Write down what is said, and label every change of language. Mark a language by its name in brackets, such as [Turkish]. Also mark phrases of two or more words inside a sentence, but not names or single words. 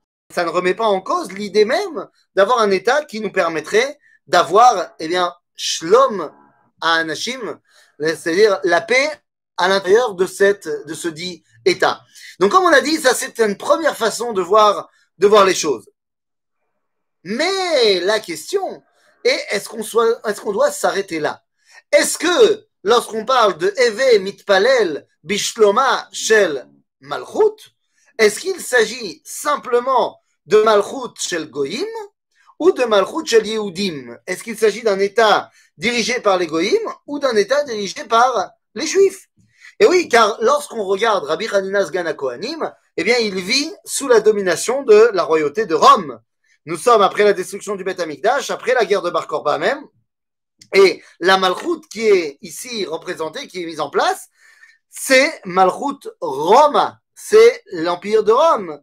[French] Ça ne remet pas en cause l'idée même d'avoir un état qui nous permettrait d'avoir, eh bien, [Hebrew] שלום האנשים, [French] c'est-à-dire la paix à l'intérieur de ce dit état. Donc, comme on a dit, ça c'est une première façon de voir les choses. Mais la question est, est-ce qu'on doit s'arrêter là? Est-ce que lorsqu'on parle de [Hebrew] הוי מתפלל בשלומה של מלכות, [French] est-ce qu'il s'agit simplement de [Hebrew] מלכות של גויים [French] ou de [Hebrew] מלכות של יהודים? [French] Est-ce qu'il s'agit d'un état dirigé par les goyim ou d'un état dirigé par les juifs? Et oui, car lorsqu'on regarde Rabbi Hanina Sgan HaKohanim, eh bien, il vit sous la domination de la royauté de Rome. Nous sommes après la destruction du [Hebrew] בית המקדש, [French] après la guerre de Bar Korba même, et la Malchut qui est ici représentée, qui est mise en place, c'est [Hebrew] מלכות רומא, [French] c'est l'Empire de Rome.